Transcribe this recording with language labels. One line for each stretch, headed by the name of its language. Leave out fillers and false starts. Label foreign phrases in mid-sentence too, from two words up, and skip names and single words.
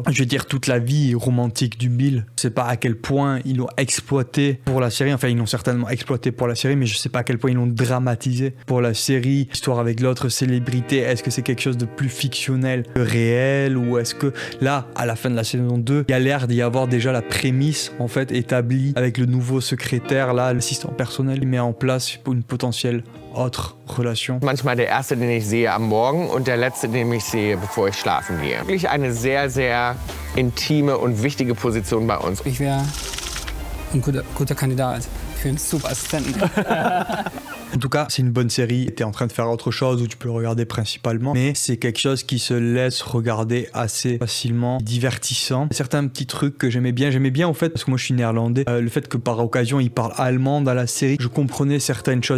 French: Je veux dire, toute la vie romantique du Bill, je sais pas à quel point ils l'ont exploité pour la série, enfin ils l'ont certainement exploité pour la série, mais je sais pas à quel point ils l'ont dramatisé sympathisé pour la série, histoire avec l'autre célébrité. Est-ce que c'est quelque chose de plus fictionnel que réel, ou est-ce que là, à la fin de la saison 2, il y a l'air d'y avoir déjà la prémisse en fait établie avec le nouveau secrétaire, là, l'assistant personnel, il met en place pour une potentielle autre relation.
German: Manchmal der erste, den ich sehe am Morgen und der letzte, den ich sehe, bevor ich schlafen gehe. Wirklich eine sehr, sehr intime und wichtige Position bei uns. Ich wäre ein guter Kandidat für einen Superassistenten.
French: En tout cas, c'est une bonne série. T'es en train de faire autre chose ou tu peux le regarder principalement, mais c'est quelque chose qui se laisse regarder assez facilement, divertissant. Certains petits trucs que j'aimais bien en fait, parce que moi je suis néerlandais, le fait que par occasion ils parlent allemand dans la série, je comprenais certaines choses.